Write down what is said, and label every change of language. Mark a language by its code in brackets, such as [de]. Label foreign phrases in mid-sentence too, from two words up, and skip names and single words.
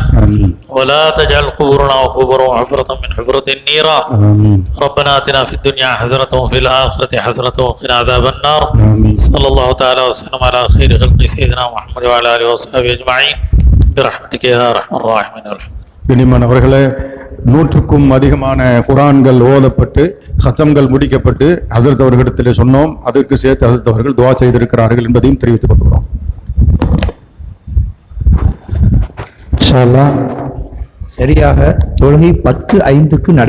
[ar] آمين. ولا تجعل قبورنا وقبورهم حفرة من حفرة النيران. آمين. ربنا آتنا في الدنيا حسنة وفي الآخرة حسنة وقنا عذاب النار. آمين. صلى الله تعالى وسلم على خير خلق سيدنا محمد وعلى آله وصحبه أجمعين برحمتك يا أرحم الراحمين. [ta] கண்ணியமானவர்களே, 100க்கும் அதிகமான குர்ஆன்கள் ஓதப்பட்டு ஹத்தம்கள் முடிக்கப்பட்டு ஹஸரத் அவர்களிடத்திலே சொன்னோம். அதற்கு சேர்த்து ஹஸரத் அவர்கள் துஆ செய்திருக்கிறார்கள் என்பதையும் தெரிவித்துக் கொள்கிறோம். [ar] إن شاء الله [ta] சரியாக தொழுகை 10:05க்கு நடைபெறும்.